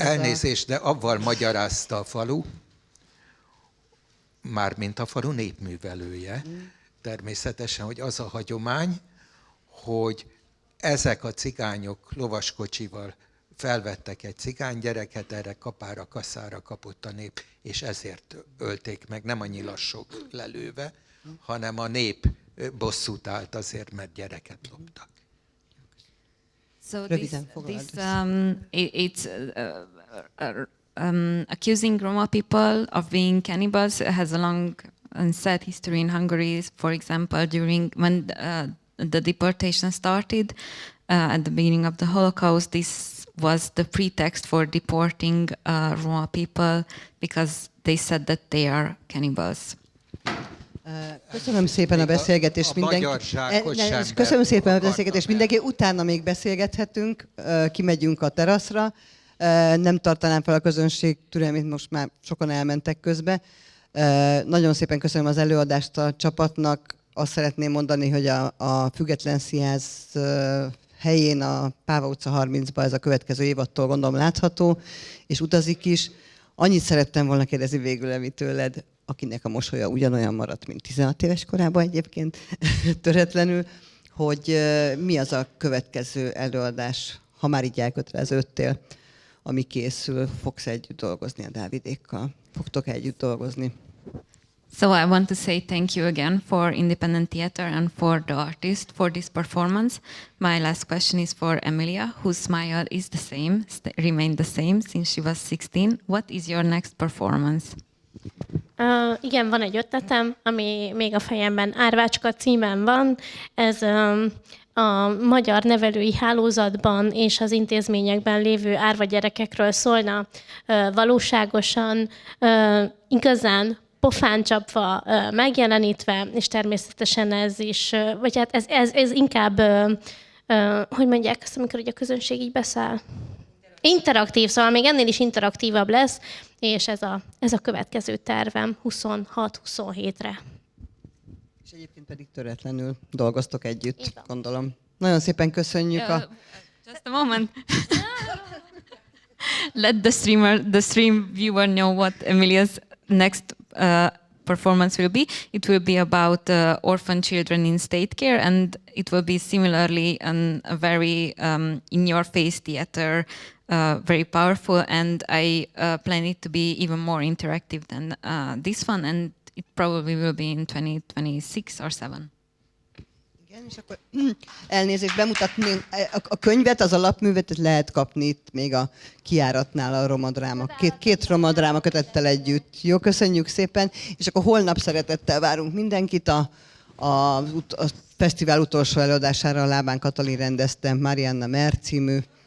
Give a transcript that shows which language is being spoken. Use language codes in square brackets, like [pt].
[hu] Elnézést, de avval magyarázta a falu, mármint a falu népművelője, természetesen, hogy az a hagyomány, hogy ezek a cigányok lovaskocsival felvettek egy cigánygyereket, erre kapára, kaszára kapott a nép, és ezért ölték meg, nem a nyilasok lelőve, hanem a nép bosszút állt azért, mert gyereket loptak. [en] So it's accusing Roma people of being cannibals has a long and sad history in Hungary. For example, during when the deportation started at the beginning of the Holocaust, this was the pretext for deporting Roma people because they said that they are cannibals. [hu] Köszönöm szépen a beszélgetést Köszönöm szépen a beszélgetést mindenki. Utána még beszélgethetünk, kimegyünk a teraszra. Nem tartanám fel a közönség türelmét, most már sokan elmentek közbe. Nagyon szépen köszönöm az előadást a csapatnak. Azt szeretném mondani, hogy a Független Színház helyén a Páva utca 30-ban ez a következő évadtól gondolom látható, és utazik is. Annyit szerettem volna kérdezni végül, Evi, tőled, akinek a mosolya ugyanolyan maradt, mint 16 éves korában egyébként, töretlenül, hogy mi az a következő előadás, ha már így elköteleződtél, ami készül, fogsz együtt dolgozni a Dávidékkal? Fogtok együtt dolgozni? [en] So I want to say thank you again for Independent Theatre and for the artist for this performance. My last question is for Emilia, whose smile is the same, remained the same since she was 16. What is your next performance? [hu] Igen, van egy ötletem, ami még a fejemben Árvácska címen van. Ez a magyar nevelői hálózatban és az intézményekben lévő árva gyerekekről szólna, valóságosan, igazán pofán csapva, megjelenítve, és természetesen ez is, vagy hát ez inkább, hogy mondják azt, amikor ugye a közönség így beszáll? Interaktív, szóval még ennél is interaktívabb lesz, és ez a következő tervem 26-27-re. És egyébként pedig töretlenül dolgoztok együtt, gondolom. Nagyon szépen köszönjük [en] Just a moment. Let the stream viewer know what Emilia's next performance will be. It will be about orphan children in state care, and it will be similarly a very in-your-face theater, very powerful, and I plan it to be even more interactive than this one, and it probably will be in 2026 or 7. [hu] Igen, és akkor elnézést bemutatni. A könyvet, az alapművet lehet kapni itt még a kijáratnál a romadráma. Két romadráma kötettel együtt. Jó, köszönjük szépen. És akkor holnap szeretettel várunk mindenkit a fesztivál utolsó előadására. A Lábán Katalin rendezte, Marianna Mer című.